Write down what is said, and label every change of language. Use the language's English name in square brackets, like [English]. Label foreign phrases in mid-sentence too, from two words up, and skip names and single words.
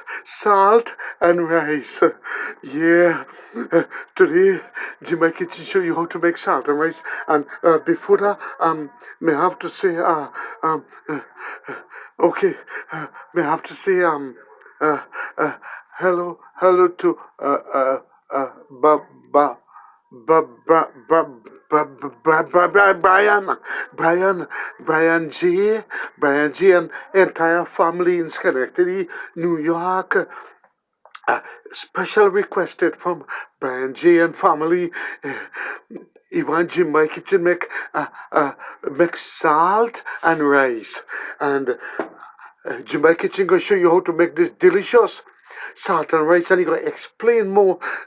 [English] Salt and rice. Yeah. Today, in my kitchen, show you how to make salt and rice. And before that, may I have to say, um, uh, okay, may I have to say, uh, uh, hello to, ba, ba, ba, ba, ba, Brian, Brian G, Brian G, and entire family in Schenectady, New York. Special requested from Brian G and family. Ivan Jim my kitchen make salt and rice, and Jim my kitchen gonna show you how to make this delicious salt and rice, and he gonna explain more.